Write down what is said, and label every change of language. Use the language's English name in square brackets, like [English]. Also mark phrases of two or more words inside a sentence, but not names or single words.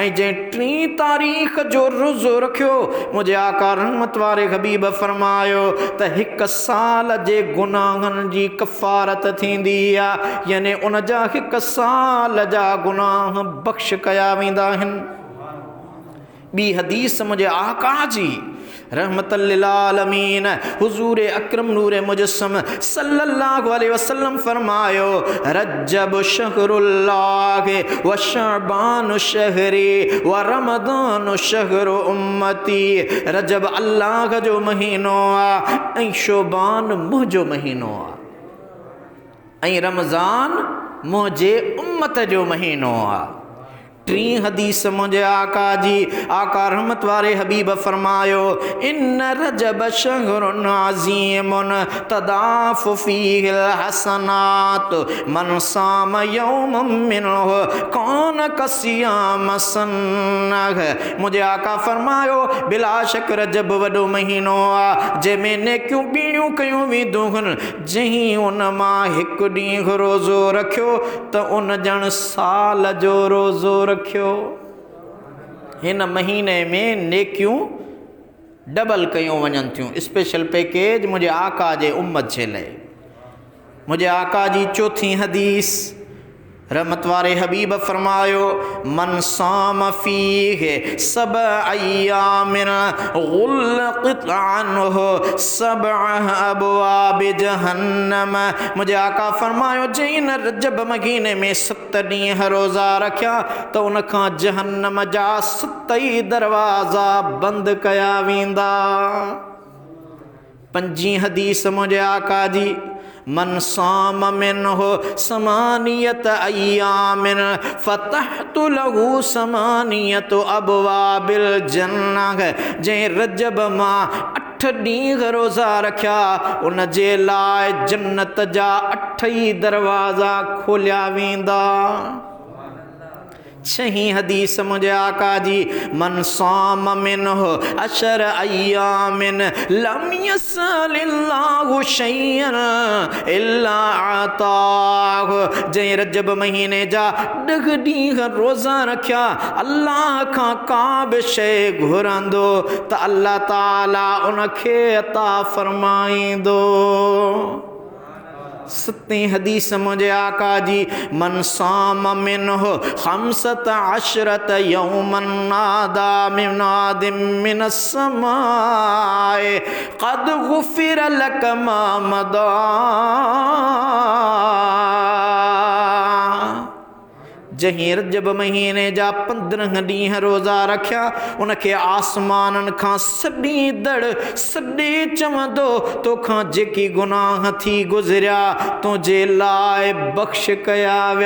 [Sindhi] ऐं जंहिं 3 तारीख़ जो रोज़ो रखियो मुझे आका रहमत वारे हबीब फरमायो त 1 साल जे गुनाहनि जी कफ़ारत थींदी आहे। यानी उन जा 1 साल जा गुनाह बख़्श कया वेंदा आहिनि। ॿी हदीस मुझे आका जी [Arabic] رحمة للعالمين [Sindhi] हुजूर अकरम नूर मुजस्सम [Arabic] صلى الله عليه وسلم فرمايو رجب شهر الله وشعبان شهري ورمضان شهر أمتي. [Sindhi] रजब अल्लाह जो महीनो आहे ऐं शोबान मुंहिंजो महीनो आहे ऐं रमज़ान मुंहिंजे उम्मत जो महीनो आहे। 3 हदीस मुझे आका जी आका रहमत वारे हबीब फरमायो [Arabic] إن رجب شهر عظيم تضاعف فيه الحسنات من صام يوما منه كان كصيام سنة. [Sindhi] मुझे आका फरमायो बिला शक रजब वॾो महीनो आहे जंहिंमें नेकियूं ॿीणियूं कयूं वेंदियूं आहिनि। जंहिं उन मां 1 ॾींहुं रोज़ो रखियो त उन ॼण साल जो रोज़ो रखियो। हिन महीने में नेकियूं डबल कयूं वञनि थियूं। [English] special package [Sindhi] मुझे आका जे उम्मत जे लाइ। मुझे आका जी 4थी हदीस रहमत वारे हबीब फरमायो [Arabic] من صام فيه سبع أيام غلقت عنه سبعة أبواب جهنم. [Sindhi] मुझे आका फरमायो जंहिं रजब महीने में 7 ॾींहं रोज़ा रखिया त उन खां जहन्नम जा 7 दरवाज़ा बंदि कया वेंदा। 5 हदीस मुझे आका जी [Arabic] من صام منه ثمانية أيام فتحت له ثمانية أبواب الجنة. [Sindhi] जंहिं रजब मां 8 ॾींहं रोज़ा रखिया उन जे लाइ जन्नत जा 8 दरवाज़ा खोलिया वेंदा। 6 हदीस मुझे आका जी [Arabic] من صام منه عشرة أيام لم يسأل الله شيئا إلا أعطاه. [Sindhi] जंहिं रजब महीने जा 10 ॾींहं रोज़ा रखिया अल्लाह खां का बि शइ घुरंदो त अल्लाह ताला उनखे अता फरमाईंदो। 7 हदीस मुझे आका जी [Arabic] من صام منه 15 يوما نادى مناد من السماء قد غفر لك ما مضى. [Sindhi] जंहिं रजब महीने जा 15 ॾींहं रोज़ा रखिया उनखे आसमाननि खां सॾींदड़ सॾे चवंदो तोखां जेकी गुनाह थी गुज़रिया तुंहिंजे लाइ बख़्श कया विया।